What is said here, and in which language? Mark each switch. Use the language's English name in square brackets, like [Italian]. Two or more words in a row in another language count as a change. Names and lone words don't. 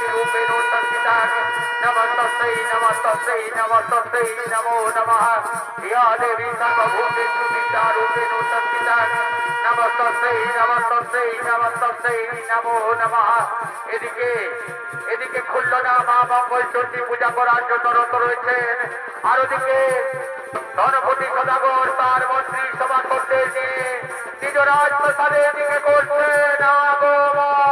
[Sanskrit] शक्तिरूपेण संस्थिता नमस्तस्यै नमस्तस्यै नमस्तस्यै नमो नमः या देवी सर्वभूतेषु विद्यारूपेण संस्थिता नमस्तस्यै नमस्तस्यै नमस्तस्यै नमो नमः [Bangla] এদিকে এদিকে খুলনা মা মঙ্গল চণ্ডী পূজা করার জন্য রত রয়েছেন আর ওদিকে ধনপতি সদাগর তার মন্ত্রী সভাসদদের নিয়ে নিজ রাজপ্রাসাদে এদিকে করছেন আগমন